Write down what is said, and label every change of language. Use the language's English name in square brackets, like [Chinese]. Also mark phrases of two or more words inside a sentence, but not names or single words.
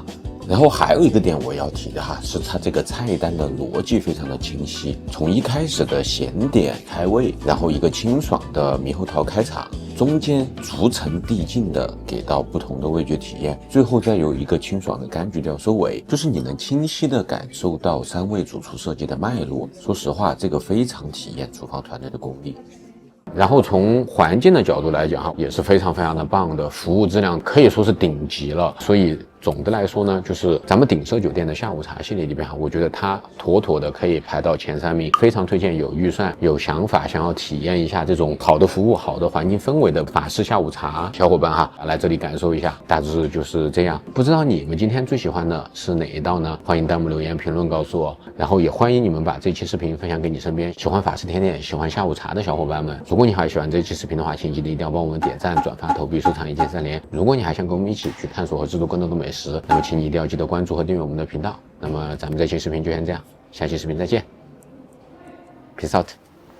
[Chinese] 然後還有一個點我要提的哈，是它這個菜單的邏輯非常的清晰，從一開始的鹹點開胃，然後一個清爽的獼猴桃開場， 中間逐層遞進的給到不同的味覺體驗，最後再有一個清爽的柑橘調收尾，就是你能清晰的感受到3位主廚設計的脈絡。說實話，這個非常體驗廚房團隊的功力。然後從環境的角度來講，也是非常非常的棒的，服務質量可以說是頂級了。所以總的來說呢，就是咱們鼎舍酒店的下午茶系列裡邊，我覺得它妥妥的可以排到前3名，非常推薦有預算、有想法、想要體驗一下這種好的服務、好的環境氛圍的法式下午茶小伙伴哈，來這裡感受一下。大致就是這樣。不知道你們今天最喜歡的是哪一道呢？歡迎彈幕留言評論告訴我，然後也歡迎你們把這期視頻分享給你身邊喜歡法式甜點、喜歡下午茶的小伙伴們。如果你還喜歡這期視頻的話，請記得一定要幫我們點讚、轉發、投幣、收藏、一鍵3連。如果你還想跟我們一起去探索和制作更多的美食，那麼請你一定要記得關注和訂閱我們的頻道。那麼咱們這期視頻就先這樣，下期視頻再見 ， [English] Peace out。